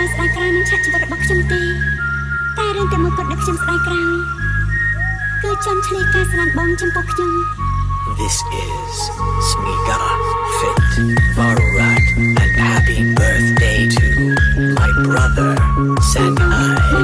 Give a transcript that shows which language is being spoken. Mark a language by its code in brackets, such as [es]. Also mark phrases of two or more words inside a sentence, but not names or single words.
[km] ក្រោយនឹងឆាកជីវិតរបស់ខ្ញុំទេតែរឿងតែមួយគត់ដែលខ្ញុំស្ដាយក្រោយគឺចំឆ្លៀតការស្រឡាញ់បងចំពោះខ្ញុំ [en] This is Smiga Fit Varurat and happy birthday to my brother Sanhai